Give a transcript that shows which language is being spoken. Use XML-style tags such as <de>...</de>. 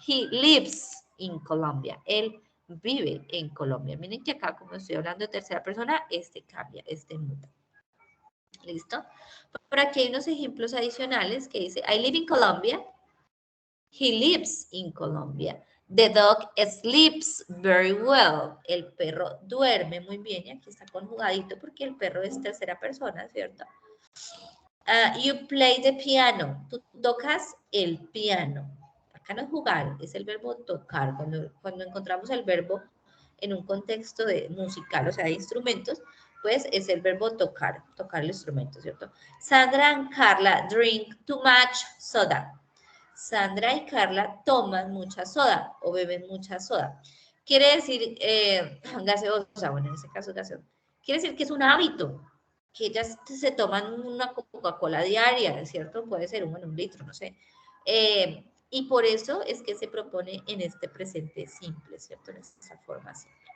<en>He lives in Colombia.</en> <es>Él vive en Colombia. Miren que acá, como estoy hablando de tercera persona, este cambia, este muda. ¿Listo? Por aquí hay unos ejemplos adicionales que dice,</es> <en>I live in Colombia.</en> <es>He lives in Colombia.</es> <en>The dog sleeps very well.</en> <es>El perro duerme muy bien. Y aquí está conjugadito porque el perro es tercera persona, ¿cierto?</es> <en>You play the piano.</en> <es>Tú tocas el piano. Acá no es jugar, es el verbo tocar. Cuando encontramos el verbo en un contexto de musical, o sea, de instrumentos, pues es el verbo tocar, tocar el instrumento, ¿cierto?</es> <en>Sandra and Carla drink too much soda.</en> <es>Sandra y Carla toman mucha soda o beben mucha soda. Quiere decir gaseosa, bueno, en este caso gaseosa. Quiere decir que es un hábito, que ellas se toman una Coca-Cola diaria, ¿cierto? Puede ser un litro, no sé. Y por eso es que se propone en este presente simple, ¿cierto? En esta forma simple.</es>